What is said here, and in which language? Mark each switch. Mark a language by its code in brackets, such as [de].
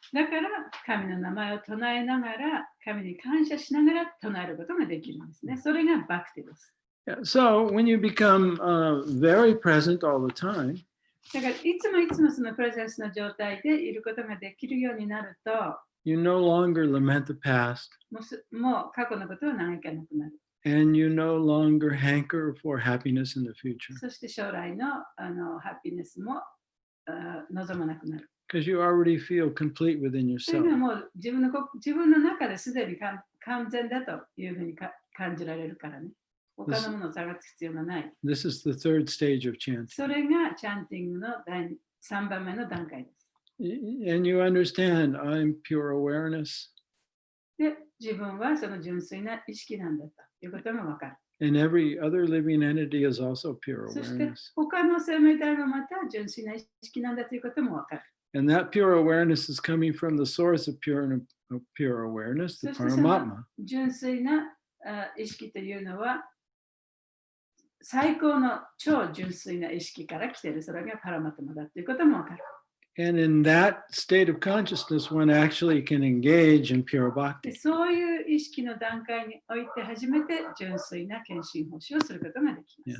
[ja] だから神の名前を唱えながら、神に感謝しながら唱えることができるんですね。それがバクティです。 [en] Yeah, so when you become very present all the time, [ja] だからいつもいつもそのプレゼンスの状態でいることができるようになると、 [en] you no longer lament the past, [ja] もう過去のことは嘆かなくなる。 [en] and you no longer hanker for happiness in the future, [ja] そして将来のハピネスも望まなくなる。 [en] because you already feel complete within [ja] というの [en] yourself. [ja] はもう自分の中ですでに完全だというふうに感じられるからね。他のものを探す必要がない。 [en] This is the third stage of chanting. [ja] それがチャンティングの3番目の段階です。 [en] And you understand, I'm pure awareness, [ja] で、自分はその純粋な意識なんだということが分かる。 [en] and every other living entity is also pure [ja] そして [en] awareness. [ja] 他の生命体がまた純粋な意識なんだということも分かる。 [en] And that pure awareness is coming from the source of pure awareness, the [ja] そしてその [en] Paramatma. [ja] 純粋な意識というのは最高の超純粋な意識から来ている。それがパラマタマだということも分かる。 [en] And in that state of consciousness, one actually can engage in pure [ja] で [en] bhakti. [ja] そういう意識の段階において初めて純粋な献身奉仕をすることができます。